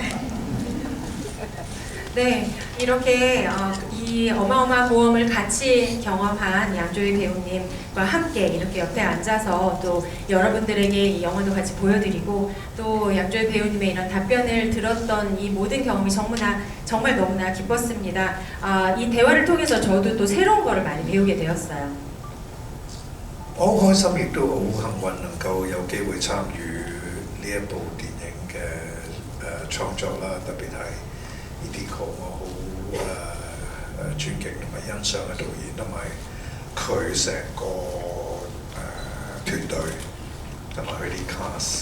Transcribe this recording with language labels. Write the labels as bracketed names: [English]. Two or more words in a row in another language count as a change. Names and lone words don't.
[Korean] 네, 이렇게 이 어마어마한 모험을 같이 경험한 양조희 배우님과 함께 이렇게 옆에 앉아서 또 여러분들에게 이 영화도 같이 보여드리고 또 양조희 배우님의 이런 답변을 들었던 이 모든 경험이 정말 너무나 기뻤습니다. 이 대화를 통해서 저도 또 새로운 거를 많이 배우게 되었어요. [Cantonese] 我好開心，亦都好幸運能夠有機會參與呢一部電影嘅創作啦，特別係Idiko，我好尊敬同埋欣賞嘅導演，同埋佢成個團隊，同埋佢啲 cast。